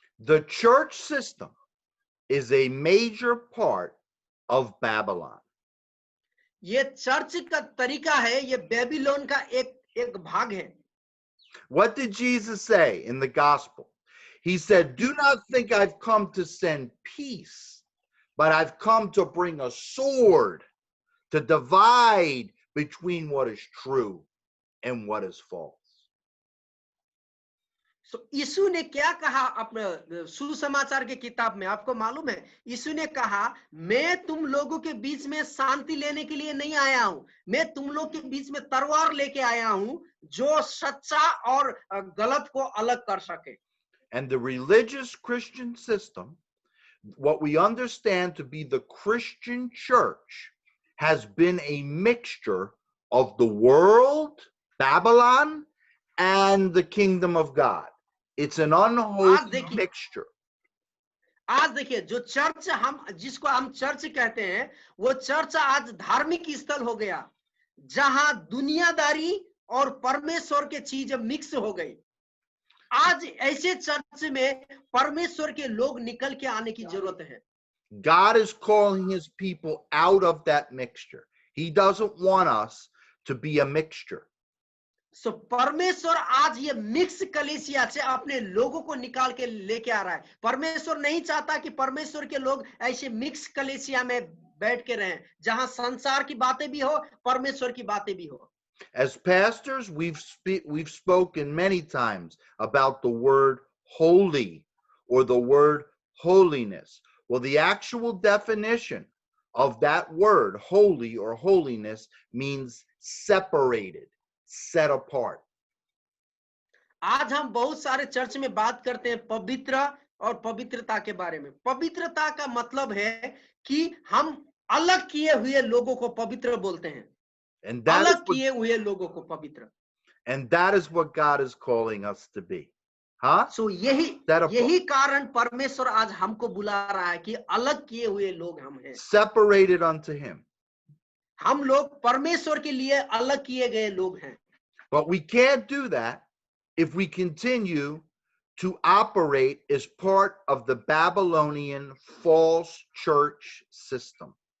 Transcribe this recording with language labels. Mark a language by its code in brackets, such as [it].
[en] The church system is a major part of Babylon. [hi] ये church का तरीका है, ये बेबीलोन का एक भाग है. [en] What did Jesus say in the gospel? He said, do not think I've come to send peace, but I've come to bring a sword to divide between what is true and what is false. [hi] So, यीशु ने क्या कहा अपने सुसमाचार के किताब में, आपको मालूम है, यीशु ने कहा मैं तुम लोगों के बीच में शांति लेने के लिए नहीं आया हूं, मैं तुम लोग के बीच में तलवार लेके आया हूं जो सच्चा और गलत को अलग कर सके. [en] And the religious Christian system, what we understand to be the Christian church, has been a mixture of the world, Babylon, and the kingdom of God. It's an unholy mixture. [hi] आज देखिए, जो चर्च जिसको हम church कहते हैं, वो church आज धार्मिक स्थल हो गया जहां दुनियादारी और परमेश्वर के चीजें मिक्स हो गई. आज ऐसे चर्च में परमेश्वर के लोग निकल के आने की जरूरत है. [en] God is calling his people out of that mixture. He doesn't want us to be a mixture. [hi] So परमेश्वर आज ये मिक्स कलीसिया से अपने लोगों को निकाल के लेके आ रहा है. परमेश्वर नहीं चाहता कि परमेश्वर के लोग ऐसे मिक्स कलीसिया में बैठ के रहें जहां संसार की बातें भी हो, परमेश्वर की बातें भी हो. [en] As pastors, we've spoken many times about the word holy or the word holiness. Well, the actual definition of that word, holy or holiness, means separated, set apart. [hi] आज हम बहुत सारे चर्च में बात करते हैं पवित्र और पवित्रता के बारे में. पवित्रता का मतलब है कि हम अलग किए हुए लोगों को पवित्र बोलते हैं. [en] And that [hi] अलग किए हुए लोगों को पवित्र. [en] And that is what God is calling us to be. Huh? [hi] So यही कारण परमेश्वर आज हमको बुला रहा है कि अलग किए हुए लोग हम हैं. [en] Separated unto him. [hi] हम लोग परमेश्वर के लिए अलग किए गए लोग हैं. [en] But we can't do that if we continue to operate as part of the Babylonian false church system.